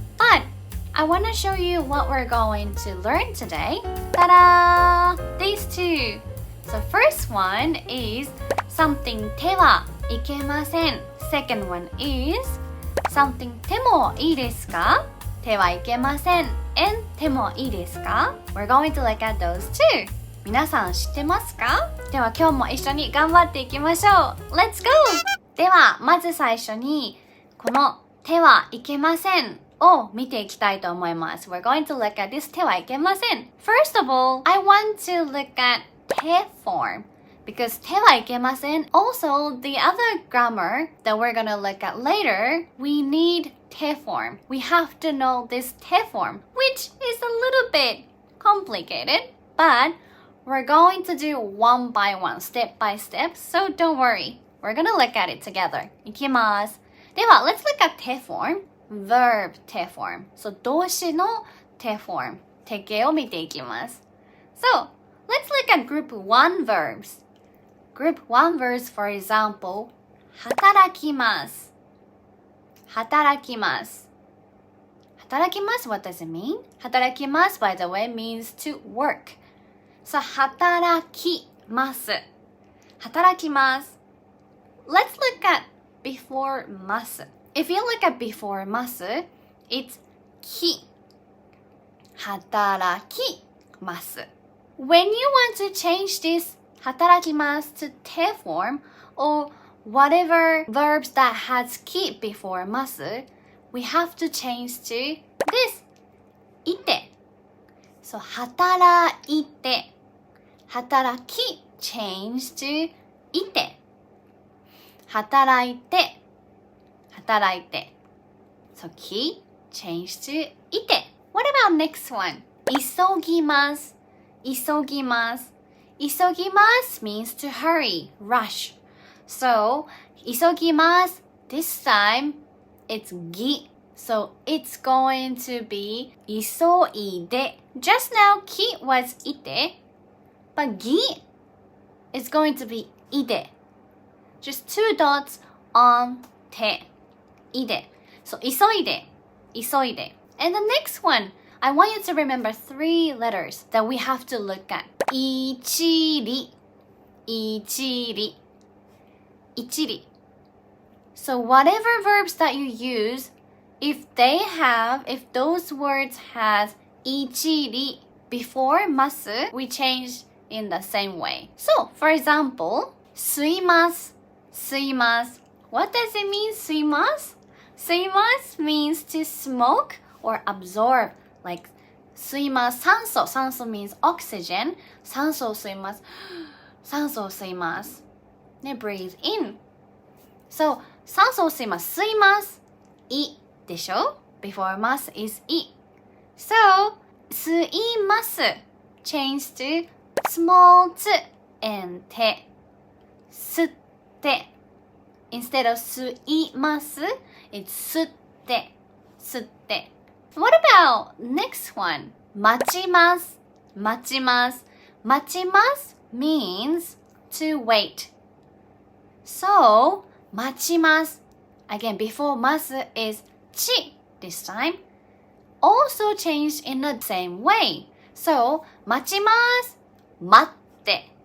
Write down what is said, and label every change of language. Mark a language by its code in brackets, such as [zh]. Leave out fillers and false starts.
[en] But I want to show you what we're going to learn today. Ta-da! These two. So first one is something てはいけません. Second one is something てもいいですか? [ja] てはいけません and てもいいですか? [en] We're going to look at those two. [ja] 皆さん知ってますか? では今日も一緒に頑張っていきましょう. [en] Let's go! [ja] ではまず最初にこのてはいけませんを見ていきたいと思います。 [en] We're going to look at this てはいけません. First of all, I want to look at て form because てはいけません. Also, the other grammar that we're gonna look at later, we need て form. We have to know this て form, which is a little bit complicated, but we're going to do one by one, step by step, so don't worry. We're gonna look at it together. [ja] いきます。では、 [en] let's look at て form, verb て form. [ja] So, 動詞のて form, 定型を見ていきます。 [en] So, let's look at group 1 verbs. Group 1 verbs, for example, 働きます。 [ja] 働きます。 [en] 働きます what does it mean? 働きます by the way means to work. [ja] So 働きます。働きます。 [en] Let's look at before ます。 If you look at before ます it's き。 [ja] 働きます。 [en] When you want to change this 働きます to て form or whatever verbs that has き before ます we have to change to this いて so 働いて働き change to いて働いて働いて so き change to いて What about next one? 急ぎます急ぎます急ぎます means to hurry, rush. So, 急ぎます this time, it's ぎ So, it's going to be 急いで Just now, き was いて But ぎ is going to be いで Just two dots on て いで So, 急いで 急いで And the next one, I want you to remember three letters that we have to look at 一里一里一里 So whatever verbs that you use, if those words has 一里 before ます we change in the same way. So, for example, 吸います吸います What does it mean 吸います吸います means to smoke or absorb, like 吸います酸素酸素 means oxygen [ja] 酸素を吸います酸素を吸いますね [en] breathe in so 酸素を吸います吸いますいでしょ before ます is い so 吸います change to small つ and て吸ってinstead of 吸います it's 吸って吸って What about next one? [ja] 待ちます。待ちます。 [en] 待ちます means to wait. [ja] So, 待ちます。 [en] Again, before ます is ち this time. Also changed in the same way. [ja] So, 待ちます。待って。